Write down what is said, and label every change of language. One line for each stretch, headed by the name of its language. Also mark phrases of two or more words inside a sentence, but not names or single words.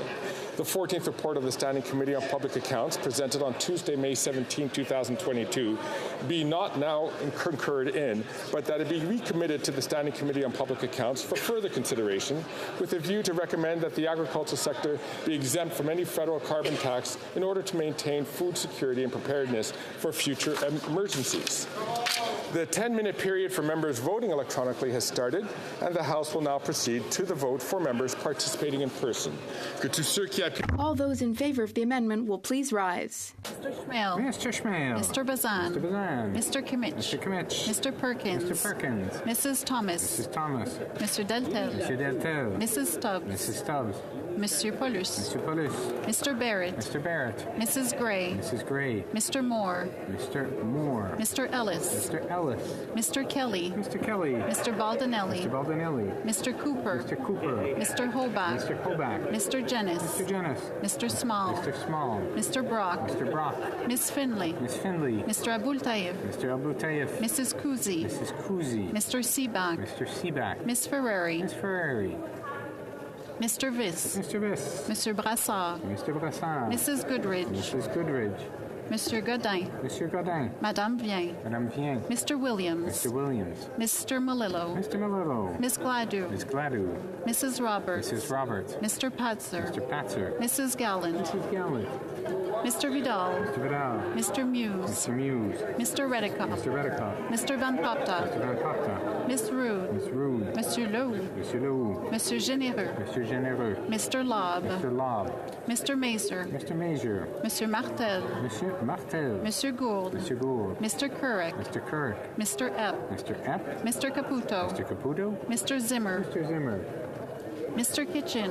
English: The 14th report of the Standing Committee on Public Accounts presented on Tuesday, May 17, 2022 be not now concurred in, but that it be recommitted to the Standing Committee on Public Accounts for further consideration with a view to recommend that the agricultural sector be exempt from any federal carbon tax in order to maintain food security and preparedness for future emergencies. The 10-minute period for members voting electronically has started, and the House will now proceed to the vote for members participating in person. All those in favor of the amendment will please rise. Mr. Schmale. Mr. Schmale. Mr. Bazan. Mr. Bazan. Mr. Kimmich. Mr. Kimmich. Mr. Perkins. Mr. Perkins. Mrs. Thomas. Mrs. Thomas. Mr. Deltel. Mr. Deltel. Mrs. Stubbs. Mrs. Stubbs. Monsieur Paulus. Mr. Paulus. Mr. Barrett. Mr. Barrett. Mrs. Gray. Mrs. Gray. Mr. Moore. Mr. Moore. Mr. Ellis. Mr. Ellis. Mr. Kelly. Mr. Kelly. Mr. Baldinelli. Mr. Baldinelli. Mr. Cooper. Mr. Cooper. Mr. Hobach. Mr. Hobach. Mr. Jennis. Mr. Jennis. Mr. Small. Mr. Small. Mr. Brock. Mr. Brock. Miss Finley. Miss Finley. Mr. Abul Taif. Mr. Abul Taif. Mrs. Kuzi. Mrs. Kuzi. Mr. Seaback. Mr. Seaback. Miss Ferrari. Miss Ferrari. Mr. Viss. Mr. Viss. Mr. Brassard. Mr. Brassard. Mrs. Goodridge. Mrs. Goodridge. Monsieur Godin. Monsieur Godin. Madame Vien. Madame Vien. Mr. Williams. Mr. Williams. Mr. Melillo. Mr. Melillo. Miss Gladue. Miss Gladue. Mrs. Roberts. Mrs. Roberts. Mr. Patzer. Mr. Patzer. Mrs. Gallant. Mrs. Gallant. Mr. Vidal. Mr. Vidal. Mr. Muse. Mr. Muse. Mr. Redikoff. Mr. Redikoff. Mr. Van Popta. Mr. Van Popta. Miss Rood. Miss Rood. Monsieur Leroux. Monsieur Leroux. Monsieur Généreux. Monsieur Généreux. Mr. Lobb. Mr. Lobb. Mr. Mazer. Mr. Mazer. Monsieur Martel. Monsieur Martel. Monsieur Gould. Monsieur Gould. Mr. Couric. Mr. Kirk. Mr. Epp. Mr. Epp. Mr. Caputo. Mr. Caputo. Mr. Zimmer. Mr. Zimmer. Mr. Kitchen.